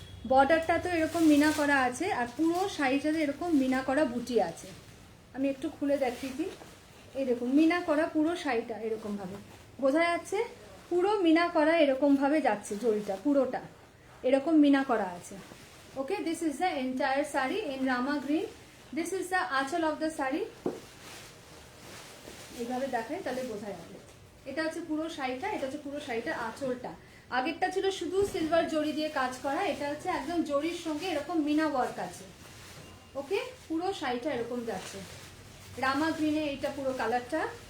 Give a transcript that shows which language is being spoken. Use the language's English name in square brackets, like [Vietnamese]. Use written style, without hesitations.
[Bangla] বর্ডারটা তো এরকম মিনা করা আছে, আর পুরো শাড়িটাতে এরকম মিনা করা বুটি আছে। আমি একটু খুলে দেখিয়েছি, এই দেখুন মিনা করা পুরো শাড়িটা এরকম ভাবে বোঝা যাচ্ছে। পুরো মিনা করা এরকম ভাবে যাচ্ছে জড়িটা, পুরোটা এরকম মিনা করা আছে। [English] Okay, this is the entire saree in Rama green. This is the achal of the saree. [Bangla] এইভাবে দেখাই তাহলে বোঝা যাবে। এটা হচ্ছে পুরো শাড়িটা, এটা হচ্ছে পুরো শাড়িটার আঁচলটা। আগেরটা ছিল শুধু সিলভার জরি দিয়ে কাজ করা, এটা হচ্ছে একদম জরির সঙ্গে এরকম মিনা ওয়ার্ক আছে। ওকে, পুরো শাড়িটা এরকম যাচ্ছে। রামা গ্রিনে এইটা পুরো কালারটা।